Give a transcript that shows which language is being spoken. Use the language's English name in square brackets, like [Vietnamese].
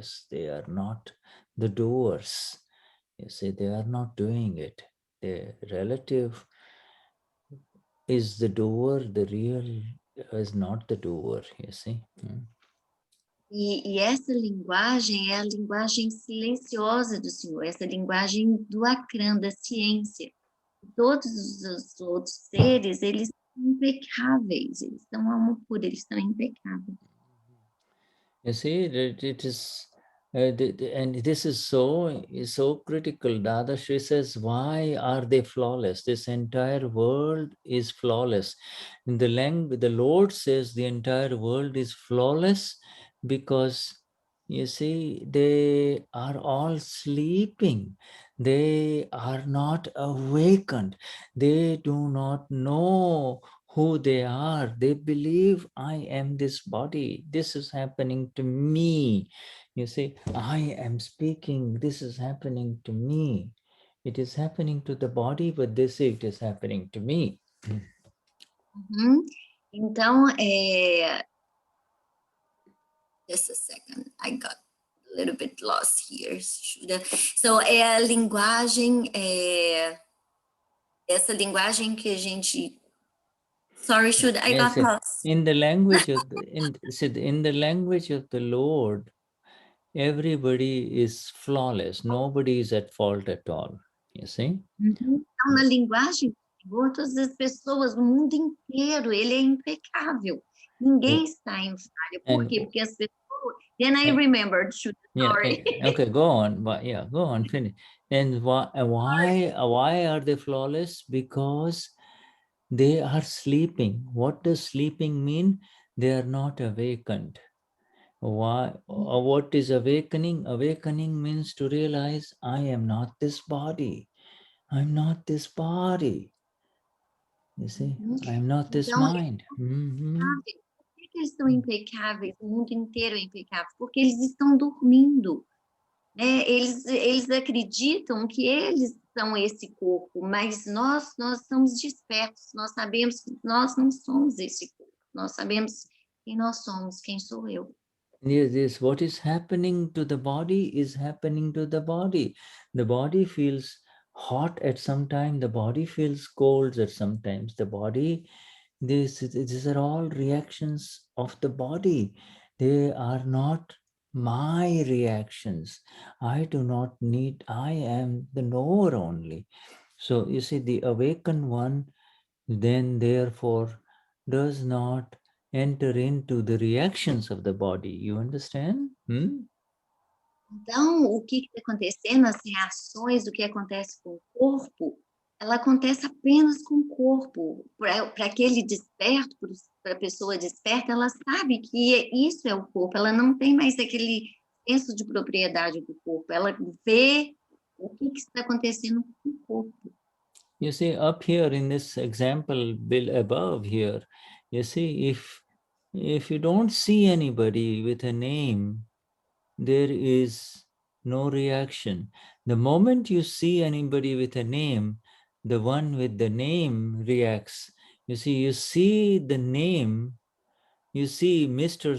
[English] They are not the doers. You see, they are not doing it. The relative is the doer, the real is not the doer, you see. [Portuguese] E essa linguagem é a linguagem silenciosa do Senhor, essa linguagem do Akram, da ciência. Todos os outros seres, eles são impecáveis, eles são alma pura, eles são impecáveis. [English] You see, it is, and this is so critical. Dadashri says, why are they flawless? This entire world is flawless. In the language, the Lord says the entire world is flawless because, you see, they are all sleeping. They are not awakened. They do not know who they are. They believe I am this body. This is happening to me. You see, I am speaking. This is happening to me. It is happening to the body, but they say it is happening to me. Então, just a second, I got a little bit lost here. [Portuguese] So, é a linguagem, essa linguagem que a gente... [English] Sorry, Shuddha, I got lost. In the language of in the language of the Lord, everybody is flawless. Nobody is at fault at all. You see? [Portuguese] Então, na linguagem do Senhor, todas as pessoas, o mundo inteiro, ele é impecável. Ninguém está em falha. Por quê? Porque as pessoas... [English] Then I remembered, sorry. Okay, go on. But yeah, go on, finish. And why are they flawless? Because they are sleeping. What does sleeping mean? They are not awakened. Why? What is awakening? Awakening means to realize I am not this body. I'm not this body. You see, I'm not this mind. [Portuguese] Por que eles são impecáveis? O mundo inteiro é impecável. Porque eles estão dormindo. Né? Eles acreditam que eles são esse corpo, mas nós somos despertos. Nós sabemos que nós não somos esse corpo. Nós sabemos quem nós somos, quem sou eu. [English] Yes, what is happening to the body is happening to the body. The body feels hot at some time, the body feels cold at some times. The body, these are all reactions of the body. They are not my reactions. I do not need, I am the knower only. So you see, the awakened one then therefore does not enter into the reactions of the body. You understand? [Portuguese] Então, o que está acontecendo, as reações do que acontece com o corpo, ela acontece apenas com o corpo. Para aquele desperto, para a pessoa desperta, ela sabe que isso é o corpo, ela não tem mais aquele senso de propriedade do corpo, ela vê o que está acontecendo com o corpo. [English] You see, up here in this example above here, you see, if you don't see anybody with a name, there is no reaction. The moment you see anybody with a name, the one with the name reacts. You see the name, you see Mr.